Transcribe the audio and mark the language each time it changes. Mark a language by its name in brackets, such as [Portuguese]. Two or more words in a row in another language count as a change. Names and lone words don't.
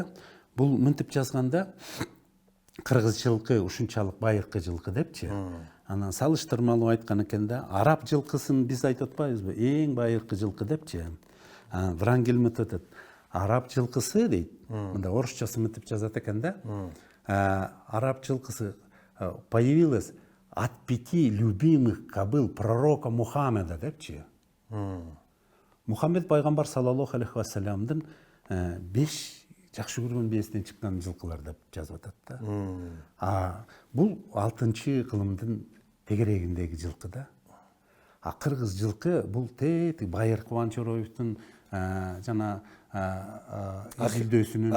[Kyrgyz] Бул мынтип жазганда, кыргыз жылкы ушунчалык байыркы жылкы депчи. Анан салыштырмалуу айткан экен да, араб жылкысын биз айтып атпайбызбы, эң байыркы жылкы депчи. Врангель мынтип атат, араб жылкысы дейт. Мында орусчасы мынтип жазат экен да. Араб жылкысы [Russian] появилась от 5 любимых кобыл пророка Мухаммеда депчи. [Kyrgyz] Мухаммед пайгамбар [Arabic] صلى الله عليه وسلم [Kyrgyz] 5 жакшы көргөн бээсинен чыккан жылкылар деп жазып атат да. Бул 6-чы кылымдын тегерегиндеги жылкы да. Кыргыз жылкы бул байыркы Кубанчороевдун жана изилдөөсүнүн